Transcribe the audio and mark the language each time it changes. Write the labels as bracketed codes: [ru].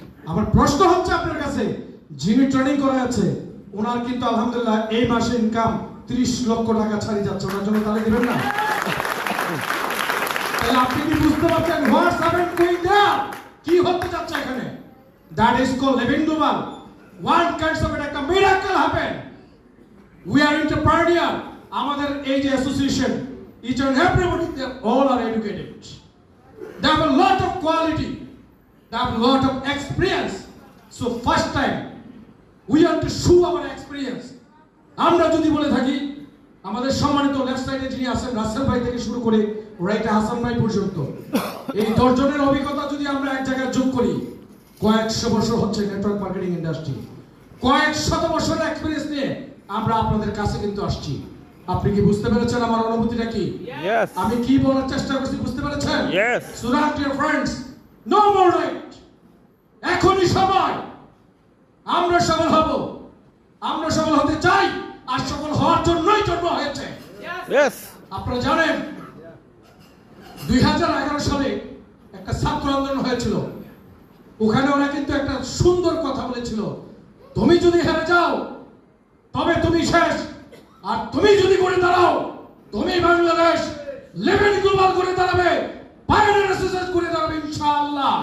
[bn] আমার প্রশ্ন হচ্ছে আপনার কাছে, যিনি ট্রেনিং করা আছে ওনার কিন্তু আলহামদুলিল্লাহ এই মাসে ইনকাম 30 লক্ষ টাকা ছাড়িয়ে যাচ্ছে, ওনার জন্য তাহলে দিবেন না? তাহলে আপনি কি বুঝতে পারছেন [en] what's happening going down, [bn] কি হতে যাচ্ছে এখানে? [en] That is called living global. One kinds of একটা miracle happen. We are entrepreneur. [bn] আমাদের এই যে association, [en] each and everybody, they all are educated. They have a lot of quality. They have a lot of experience. So first time we have to show our experience. [bn] আমরা যদি বলে থাকি, আমাদের সম্মানিত left সাইডে যিনি আছেন রাসেল ভাই থেকে শুরু করে রাইট হাসান ভাই পর্যন্ত, এই 10 জনের অভিজ্ঞতা যদি আমরা এক জায়গায় যোগ করি, কয়েকশো বছর হচ্ছে নেটওয়ার্ক মার্কেটিং ইন্ডাস্ট্রি, কয়েক শত বছরের এক্সপেরিয়েন্স নিয়ে আমরা আপনাদের কাছে কিন্তু আসছি। আপনি কি বুঝতে পেরেছেন আমার অনুভূতিটা কি? আমি কি বলার চেষ্টা করছি বুঝতে পেরেছেন? [en] So that dear friends, no more late. [bn] এখনই সময়। আমরা সফল হব, আমরা সফল হতে চাই, আর সফল হওয়ার জন্যই জন্ম হয়েছে। আপনারা জানেন 2011 সালে একটা ছাত্র আন্দোলন হয়েছিল, ওখানে ওরা কিন্তু একটা সুন্দর কথা বলেছিল, তুমি যদি হেরে যাও তবে তুমি শেষ, আর তুমি যদি করে দাঁড়াও তুমি বাংলাদেশ লেভেল গ্লোবাল করে দাঁড়াবে, পায়োনিয়ার অ্যাসোসিয়েশন করে দাঁড়াবে ইনশাআল্লাহ।